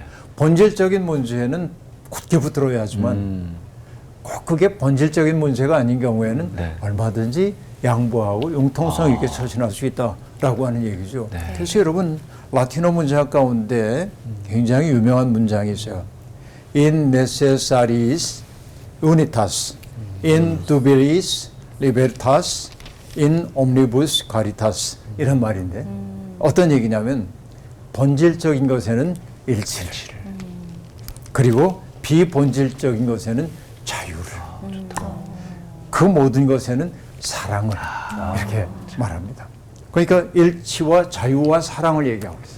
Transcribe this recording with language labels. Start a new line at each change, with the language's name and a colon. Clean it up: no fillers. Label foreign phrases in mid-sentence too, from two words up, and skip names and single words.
Korean: 본질적인 문제는 굳게 붙들어야 하지만 꼭 그게 본질적인 문제가 아닌 경우에는 네. 얼마든지 양보하고 융통성 있게 처신할 수 있다라고 하는 얘기죠. 네. 그래서 여러분 라틴어 문장 가운데 굉장히 유명한 문장이 있어요.
Latin: In necessaris unitas, in dubilis libertas, in omnibus caritas
Korean: 이런 말인데 어떤 얘기냐면 본질적인 것에는 일치를 그리고 비본질적인 것에는 자유를 그 모든 것에는 사랑을 이렇게 말합니다. 그러니까 일치와 자유와 사랑을 얘기하고 있어요.